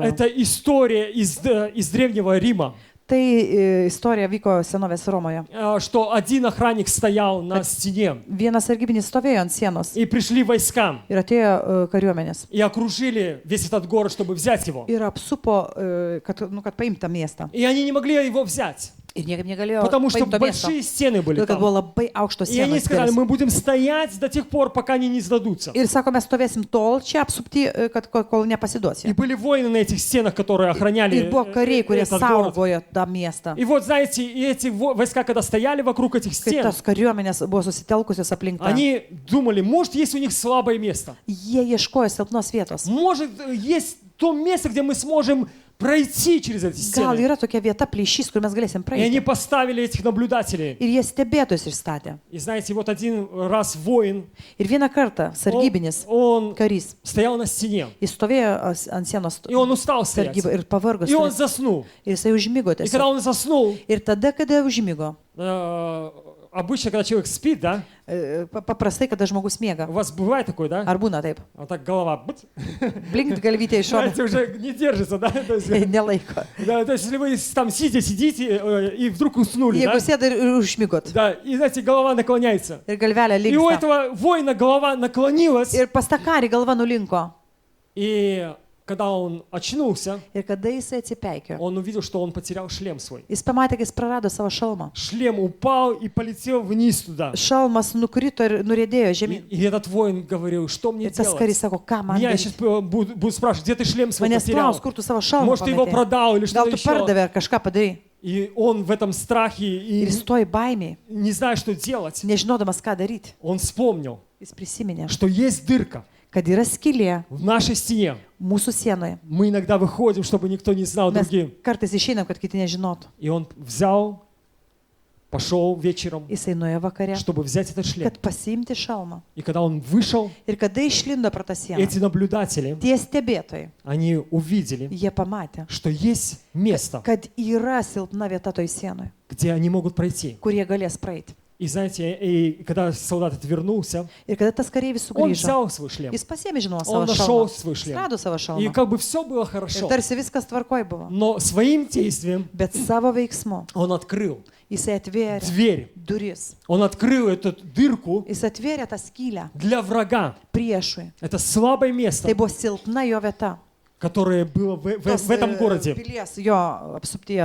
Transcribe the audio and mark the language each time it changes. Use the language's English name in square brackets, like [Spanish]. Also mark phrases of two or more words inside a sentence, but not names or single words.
[Russian] Это история из Древнего Рима, [Lithuanian] Tai istorija vyko senovės Romoje. [Russian] что один охранник стоял на стене, [Lithuanian] Vienas sargybinis stovėjo ant sienos [Russian] и пришли войска, [Lithuanian] ir atėjo kariuomenės. [Russian] и окружили весь этот город, чтобы взять его. [Lithuanian] Ir apsupo, kad paimtų tą miestą. [Russian] И они не могли его взять, [Lithuanian] Ir niekaip negalėjo [Russian] потому что [Lithuanian] paimti to miesto. [Russian] большие стены были [Lithuanian] Todėl, kad [Russian] там. [Lithuanian] buvo labai aukštos [Russian] И они [Lithuanian] sienos. [Russian] сказали: [Lithuanian] didelės. [Russian] мы будем стоять до тех пор, пока они не сдадутся. [Lithuanian] Ir sako, mes stovėsim tol čia apsupti, kol [Russian] И [Lithuanian] nepasiduosi. [Russian] были воины на этих стенах, которые охраняли [Lithuanian] Ir buvo kariai, kurie [Russian] этот город. [Lithuanian] saugojo tą miestą. [Russian] И вот, знаете, и эти войска, когда стояли вокруг этих [Lithuanian] Kai [Russian] стен, [Lithuanian] tos kariuomenės buvo susitelkusios aplink tą. [Russian] они думали, может, есть у них слабое место. [Lithuanian] Jie ieškojo silpnos vietos. [Russian] Может, есть то место, где мы сможем пройти через эти [Lithuanian] Gal [Russian] стены. [Lithuanian] yra tokia vieta plyšys, kur mes galėsim [Russian] И они [Lithuanian] praeiti. [Russian] поставили этих наблюдателей. [Lithuanian] Ir jie stebėtojus išstatė. [Russian] И знаете, вот один раз воин, [Lithuanian] Ir vieną kartą sargybinis [Russian] он [Lithuanian] karys, [Russian] стоял на стене, [Lithuanian] jis stovėjo ant sienos [Russian] и он устал стоять. [Lithuanian] sargybą ir pavargo. [Russian] И он заснул. [Lithuanian] Ir jisai užmygo [Russian] И когда [Lithuanian] tiesiog. [Russian] он заснул, [Lithuanian] Ir tada, kada užmygo, [Russian] обычно, когда человек спит, да, [Lithuanian] paprastai, kada žmogus miega. [Russian] у вас бывает такое, да? [Lithuanian] Ar būna taip? [Russian] Вот так голова, быц, [Lithuanian] Blinkt galvytė iš šono. [Russian] знаете, уже не держится, да? То есть, [Lithuanian] Nelaiko. [Russian] да, то есть, если вы там сидите и вдруг уснули, [Lithuanian] Jeigu [Russian] да? [Lithuanian] sėda ir užmygot. [Russian] Да, и знаете, голова наклоняется. [Lithuanian] Ir galvelė [Russian] И у [Lithuanian] linksta. [Russian] этого воина голова наклонилась, [Lithuanian] Ir pas tą karį galva nulinko. [Russian] и когда он очнулся, [Lithuanian] Ir kada jisai atsipeikė, [Russian] он увидел, что он потерял шлем свой. [Lithuanian] jis pamatė, kad jis prarado savo šalmą. [Russian] Шлем упал и полетел вниз туда. [Lithuanian] Šalmas nukrito ir nuriedėjo žemyn. [Russian] И этот воин говорил: что мне [Lithuanian] Ir tas [Russian] делать? [Lithuanian] karys sako, ką man [Russian] Меня [Lithuanian] daryti? [Russian] сейчас будут спрашивать, где ты шлем свой [Lithuanian] Manęs [Russian] потерял? [Lithuanian] klaus, kur tu savo šalmą [Russian] Может, ты его [Lithuanian] pametei? [Russian] продал или [Lithuanian] Gal [Russian] что-то [Lithuanian] tu [Russian] еще? [Lithuanian] pardavė ar kažką padarai? [Russian] И он в этом страхе и [Lithuanian] Ir jis toj baimiai, [Russian] не зная, что делать, [Lithuanian] nežinodamas, ką daryti, [Russian] он вспомнил, [Lithuanian] jis prisiminė, [Russian] что есть дырка [Lithuanian] kad yra skylė [Russian] в нашей стене. [Lithuanian] mūsų sienoje. [Russian] Мы иногда выходим, чтобы никто не знал [Lithuanian] Mes [Russian] другим. [Lithuanian] kartais išeinam, kad kiti nežinotų. [Russian] И он взял, пошел вечером, [Lithuanian] Jisai nuėjo vakare, [Russian] чтобы взять этот шлем. [Lithuanian] kad pasiimti šalmą. [Russian] И когда он вышел, [Lithuanian] Ir kada išlindo pro tą sieną, [Russian] эти наблюдатели, [Lithuanian] tie stebėtojai, [Russian] они увидели, [Lithuanian] jie pamatė, [Russian] что есть место, [Lithuanian] kad yra silpna vieta toj sienoje, [Russian] где они могут пройти. [Lithuanian] kur jie galės praeiti. [Russian] И знаете, и когда солдат отвернулся, [Lithuanian] Ir kada tas kareivis [Russian] он [Lithuanian] sugrįžo, [Russian] взял свой шлем. [Lithuanian] jis pasiėmė, žinoma, [Russian] Он [Lithuanian] savo [Russian] нашел [Lithuanian] šalmą. [Russian] свой шлем. [Lithuanian] Rado savo [Russian] И [Lithuanian] šalmą. [Russian] как бы все было [Lithuanian] Ir [Russian] хорошо. [Lithuanian] tarsi viskas tvarkoj buvo. [Russian] Но своим действием [Lithuanian] Bet savo veiksmu [Russian] он открыл [Lithuanian] jisai atvėrė [Russian] дверь. [Lithuanian] duris. [Russian] Он открыл эту дырку [Lithuanian] Jis atvėrė tą skylę [Russian] для врага. [Lithuanian] priešui. [Russian] Это слабое место, [Lithuanian] Tai buvo silpna jo vieta. [Russian] которое было в этом городе. [Lithuanian] Pilies jo apsuptyje.